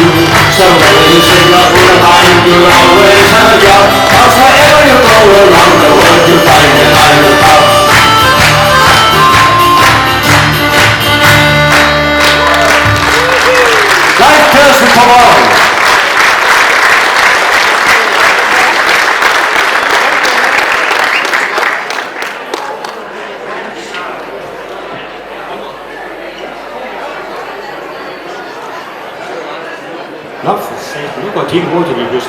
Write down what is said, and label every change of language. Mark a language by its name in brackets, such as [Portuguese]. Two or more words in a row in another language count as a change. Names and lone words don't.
[English] So when you sing a full of pine, you'll always have a job. Cause wherever you go around the world, you find an Irish pub. Come on. [Danish] Nå, for satan, nu går tiden hurtigt lige pludselig.